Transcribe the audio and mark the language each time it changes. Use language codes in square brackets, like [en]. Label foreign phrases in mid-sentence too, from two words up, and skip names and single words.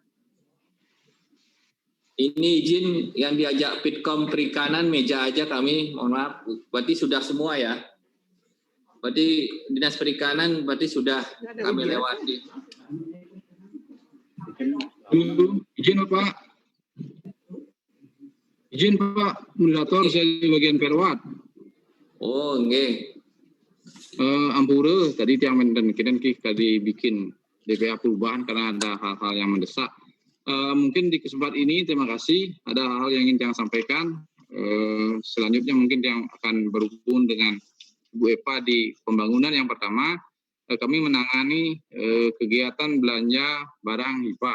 [id] Ini izin yang diajak Pitkom Perikanan meja aja kami, mohon maaf. Berarti sudah semua ya. Berarti Dinas Perikanan berarti sudah kami lewati. Izin Pak. Izin Pak, moderator saya di bagian perwat. Oh, nggih. Ampura tadi tiang dan kita dibikin DPA perubahan karena ada hal-hal yang mendesak. Mungkin di kesempatan ini terima kasih. Ada hal yang ingin saya sampaikan. Selanjutnya mungkin yang akan berhubung dengan Bu Eva di pembangunan. Yang pertama, kami menangani kegiatan belanja barang hibah.